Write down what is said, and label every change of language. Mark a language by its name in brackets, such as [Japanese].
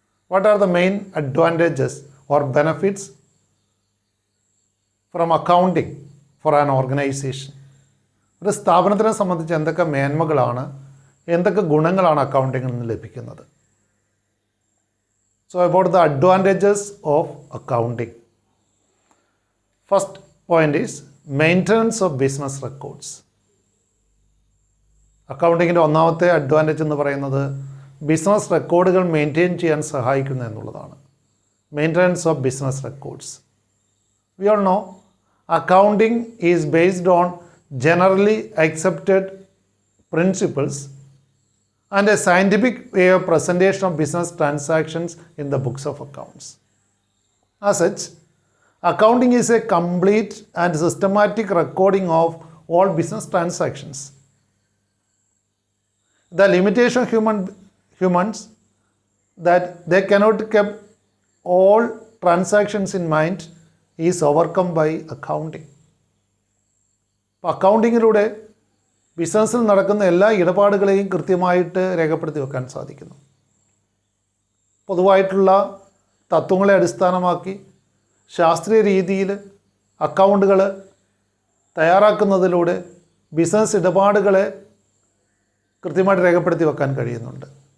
[English] What are the main advantages or benefits from accounting for an organisation? [Malayalam] ഒരു സ്ഥാപനത്തിനെ സംബന്ധിച്ച് എന്തൊക്കെ മേന്മകളാണ്, എന്തൊക്കെ ഗുണങ്ങളാണ് അക്കൗണ്ടിങ്ങിൽ നിന്ന് ലഭിക്കുന്നത്? [English] So about the advantages of accounting. First point is maintenance of business records. [Malayalam] അക്കൗണ്ടിങ്ങിൻ്റെ ഒന്നാമത്തെ advantage എന്ന് പറയുന്നത് ബിസിനസ് റെക്കോർഡുകൾ മെയിൻറ്റെയിൻ ചെയ്യാൻ സഹായിക്കുന്നു എന്നുള്ളതാണ്. [English] Maintenance of business records. We all know accounting is based on generally accepted principles and a scientific way of presentation of business transactions in the books of accounts. As such, accounting is a complete and systematic recording of all business transactions. The limitation of humans that they cannot keep all transactions in mind is overcome by accounting. [Malayalam] അപ്പോൾ അക്കൗണ്ടിങ്ങിലൂടെ ബിസിനസ്സിൽ നടക്കുന്ന എല്ലാ ഇടപാടുകളെയും കൃത്യമായിട്ട് രേഖപ്പെടുത്തി വെക്കാൻ സാധിക്കുന്നു. പൊതുവായിട്ടുള്ള തത്വങ്ങളെ അടിസ്ഥാനമാക്കി ശാസ്ത്രീയ രീതിയിൽ അക്കൗണ്ടുകൾ തയ്യാറാക്കുന്നതിലൂടെ ബിസിനസ് ഇടപാടുകളെ കൃത്യമായിട്ട് രേഖപ്പെടുത്തി വെക്കാൻ കഴിയുന്നുണ്ട്.